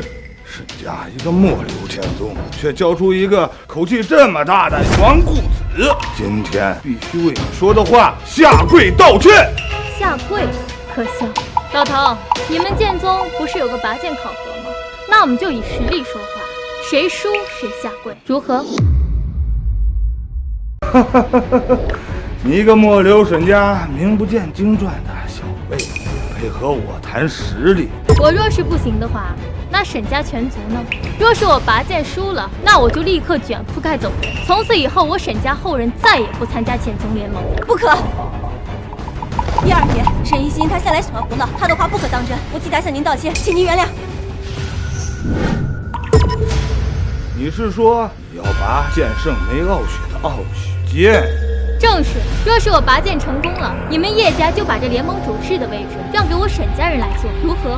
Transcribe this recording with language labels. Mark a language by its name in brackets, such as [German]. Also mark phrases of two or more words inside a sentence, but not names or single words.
[Chinese] 沈家一个末流剑宗，却教出一个口气这么大的紈絝子，今天必须为你说的话下跪道歉。下跪？可笑！老头，你们剑宗不是有个拔剑考核吗？那我们就以實力說話，誰輸誰下跪，如何？你一個末流沈家名不見經傳的小輩，配合我談實力。我若是不行的話，那沈家全族呢？若是我拔劍輸了，那我就立刻捲鋪蓋走人。從此以後，我沈家後人再也不參加劍宗聯盟。不可！葉二爺，沈一心他向來喜歡胡鬧，他的話不可當真。我替他向您道歉，請您原諒。你是說你要拔劍聖梅傲雪的傲雪劍？正是。若是我拔劍成功了，你們葉家就把這聯盟主事的位置讓給我沈家人來做，如何？